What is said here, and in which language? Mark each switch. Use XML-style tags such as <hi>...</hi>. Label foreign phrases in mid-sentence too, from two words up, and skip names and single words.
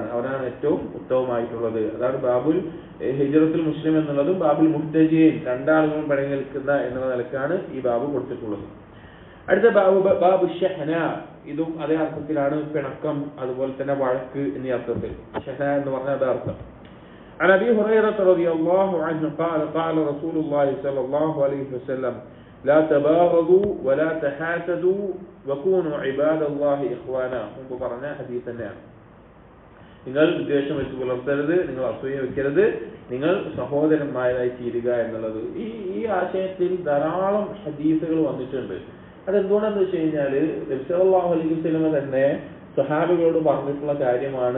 <ml>അവനാണ് ഏറ്റവും ഉത്തമമായിട്ടുള്ളത്. അതാണ്</ml> <ar>باب هجرة المسلم</ar> <ml>എന്നുള്ളതും</ml> <ar>باب المتهاجرين,</ar> <ml>2 ആളുകളും പിണങ്ങി നിൽക്കുന്ന എന്നുള്ള നിലക്കാണ് ഈ ബാബു കൊടുത്തിട്ടുള്ളത്. അടുത്ത</ml> <ar>باب الشحناء,</ar> <ml>ഇതും അതേ അർത്ഥത്തിലാണ്, പിണക്കം അതുപോലെ തന്നെ വഴക്ക് എന്നീ അർത്ഥത്തിൽ. ഷഹന എന്ന് പറഞ്ഞ അതേ അർത്ഥം.</ml> <ar>عن أبي هريرة رضي الله عنه قال قال رسول الله صلى الله عليه وسلم لا تباغضوا ولا تحاسدوا وكونوا عباد الله إخوانا.</ar> <ml>മുമ്പ് പറഞ്ഞ ഹദീസ് തന്നെയാണ്. നിങ്ങൾ വിദ്വേഷം വെച്ച് പുലർത്തരുത്, നിങ്ങൾ അസൂയ വെക്കരുത്, നിങ്ങൾ സഹോദരന്മാരായി തീരുക എന്നുള്ളത്. ഈ ആശയത്തിൽ ധാരാളം ഹദീസുകൾ വന്നിട്ടുണ്ട്. അതെന്തുകൊണ്ടെന്ന് വെച്ച് കഴിഞ്ഞാല് നബി</ml> <ar>صلى الله عليه وسلم</ar> <ml>തന്നെ സ്വഹാബികളോട് പറഞ്ഞിട്ടുള്ള കാര്യമാണ്.</ml>